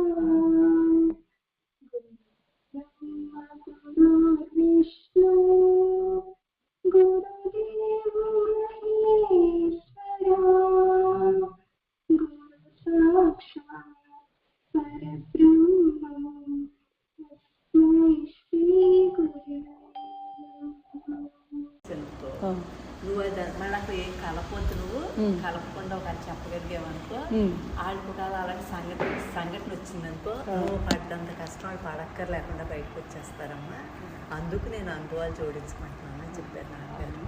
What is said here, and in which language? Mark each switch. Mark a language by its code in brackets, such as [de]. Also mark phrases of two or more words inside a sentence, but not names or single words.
[sa] ब्रह्म गुरुर्विष्णु गुरुदेव महेश्वरा गुरु साक्षात् परब्रह्म तस्मै श्री गुरवे। [te] నువ్వు మళ్ళీ నాకు ఏం కలపొద్దు, నువ్వు కలపకుండా ఒక చెప్పగలిగావనుకో వాళ్ళకి ఒక అలాంటి సంఘటన వచ్చిందనుకో నువ్వు పడ్డంత కష్టం వాళ్ళు పడక్కర్ లేకుండా బయటకు వచ్చేస్తారమ్మా. అందుకు నేను అనుభవాలు జోడించుకుంటున్నాను అని చెప్పారు నాన్నగారు.